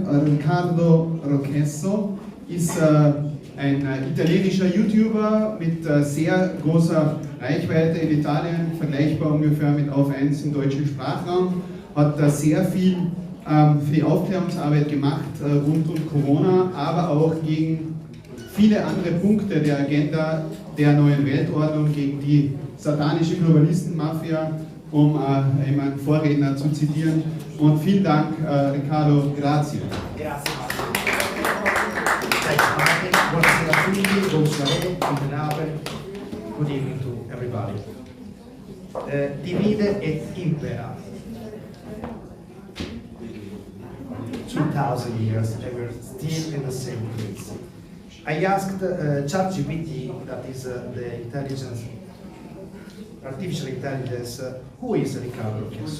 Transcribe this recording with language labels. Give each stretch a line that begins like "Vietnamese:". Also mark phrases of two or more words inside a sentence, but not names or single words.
German: Riccardo Rocchesso ist ein italienischer YouTuber mit sehr großer Reichweite in Italien, vergleichbar ungefähr mit Auf 1 im deutschen Sprachraum, hat sehr viel für die Aufklärungsarbeit gemacht rund um Corona, aber auch gegen viele andere Punkte der Agenda der neuen Weltordnung, gegen die satanische Globalistenmafia, um einen Vorredner zu zitieren. Und vielen Dank,
Italian: Riccardo, grazie. Buonasera a tutti,
English: good evening to everybody.
Latin: Divide et impera.
English: 2000 years and we're still in the same place. I asked ChatGPT, that is the intelligence, artificial intelligence, who is Riccardo Rocchesso?